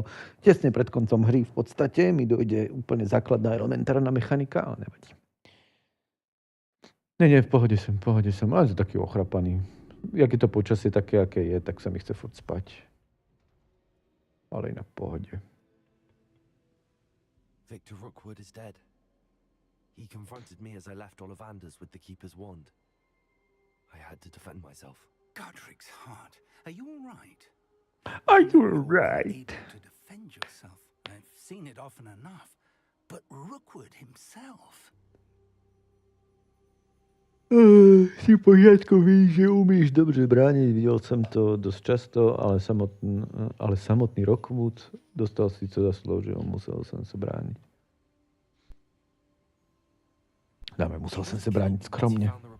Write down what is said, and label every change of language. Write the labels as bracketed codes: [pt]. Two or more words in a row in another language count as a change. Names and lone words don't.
[sk] Tesne pred koncom hry v podstate mi dojde úplne základná elementárna mechanika, ale nevadí. Nie, v pohode som. Ale som taký ochrapaný. Jak je to počasie také, aké je, tak sa mi chce furt spať. Ale inak v pohode. [en] Victor Rookwood is dead. He confronted me as I left Ollivanders with the Keeper's wand. I had to defend myself. Godric's heart. Are you all right? Are you right? Able to defend yourself. I've seen it often enough. But Rookwood himself. [sk] Si v poriadku, [cs] víš, že umíš dobře [sk] brániť. Videl som to dosť často, ale samotný Rookwood dostal si co zaslúžil. Musel som sa brániť. Dáme, musel som sa brániť skromne.